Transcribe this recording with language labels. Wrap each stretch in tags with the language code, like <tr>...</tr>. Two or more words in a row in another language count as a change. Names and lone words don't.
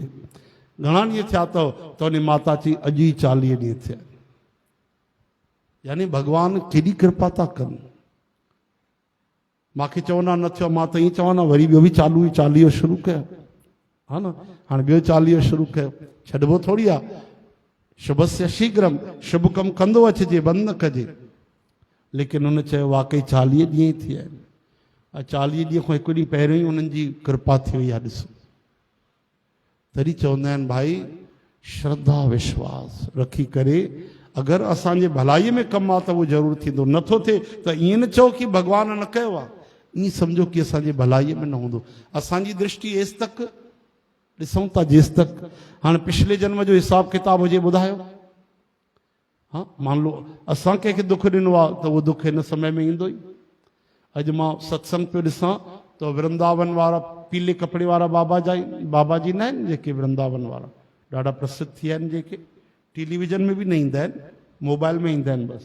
<sd>घणा ॾींहं थिया अथव, त उन माता चई अॼु ई 40 ॾींहं थिया। यानी भॻवान केॾी कृपा था कनि। मूंखे चवंदा न थियो, मां त ईअं चवां न, वरी ॿियो बि चालू 40 शुरू कयो, हा न। हाणे ॿियो 40 शुरू कयो, छॾिबो थोरी आहे।</sd> <sa>शुभस्य शीघ्रम,</sa> <sd>शुभ कमु कंदो अचिजे, बंदि न कजे। लेकिन उन चयो वाकई 40 ॾींहं ई थिया आहिनि, ऐं 40 ॾींहं खां हिकु ॾींहुं पहिरियों ई उन्हनि जी कृपा थी वई आहे। ॾिसो, तॾहिं चवंदा आहिनि भाई श्रद्धा विश्वास रखी करे अगरि असांजे भलाईअ में कमु आहे त उहो ज़रूरु थींदो। नथो थिए त ईअं न चओ कि भॻवान न कयो आहे, ईअं सम्झो कि असांजे भलाईअ में न हूंदो। असांजी दृष्टि एसि तक ॾिसूं था जेसि तक हाणे पिछले जन्म जो हिसाब किताब हुजे ॿुधायो। हाँ,</sd> <hi>मान लो</hi> <sd>असां कंहिंखे दुख ॾिनो आहे त उहो दुख हिन समय में ईंदो ई। अॼु मां सत्संग पियो ॾिसां त वृंदावन वारा पीले कपिड़े वारा बाबा जी न आहिनि जेके वृंदावन वारा ॾाढा प्रसिद्ध थी विया आहिनि, जेके टेलीविजन में बि न ईंदा आहिनि, मोबाइल में ईंदा आहिनि बसि।</sd>